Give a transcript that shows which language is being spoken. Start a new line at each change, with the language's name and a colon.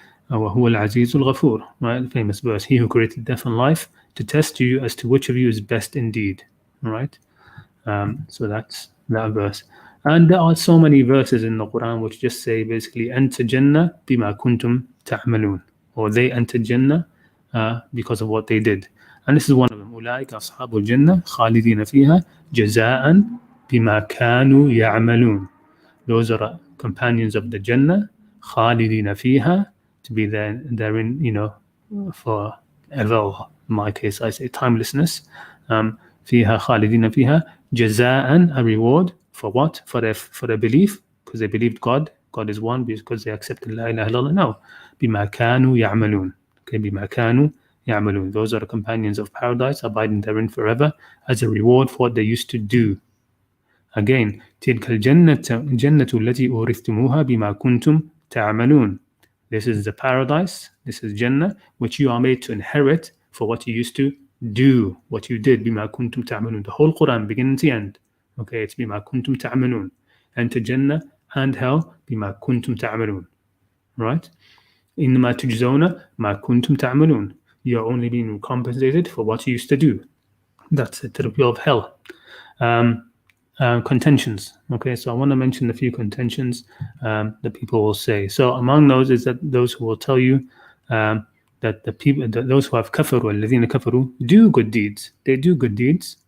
Arabic: وَهُوَ الْعَزِيزُ الْغَفُورُ,
English: right? The famous verse, he who created death and life to test you as to which of you is best indeed. All right? So that's that verse. And there are so many verses in the Quran which just say basically, enter Jannah
Arabic: bima kuntum ta'malun,
English: or they enter Jannah because of what they did. And this is one of them.
Arabic: أولئك أصحاب الجنة خالدين فيها جزاء بما كانوا يعملون.
English: Those are companions of the Jannah,
Arabic: خالدين فيها,
English: to be therein, for ever. In my case, I say timelessness.
Arabic: فيها خالدين فيها جزاء,
English: a reward for what? For their belief, because they believed God is one, because they accepted La ilaha illallah.
Arabic: No, بما كانوا يعملون. Okay, بما كانوا يعملون.
English: Those are the companions of paradise, abiding therein forever as a reward for what they used to do.
Arabic: Again, تلك الجنة التي أورثتموها بما كنتم تعملون.
English: This is the paradise, this is Jannah, which you are made to inherit for what you used to do, what you did.
Arabic: بما كنتم تعملون.
English: The whole Quran, beginning to end.
Arabic: Okay,
English: it's
Arabic: بما كنتم تعملون.
English: Enter Jannah and hell
Arabic: بما كنتم تعملون.
English: Right?
Arabic: إنما تجزون ما كنتم تعملون.
English: You are only being compensated for what you used to do. That's the therapy of hell. Contentions. Okay, so I want to mention a few contentions that people will say. So among those is that those who will tell you that those who have kafar,
Arabic: الذين كفروا,
English: do good deeds. They do good deeds.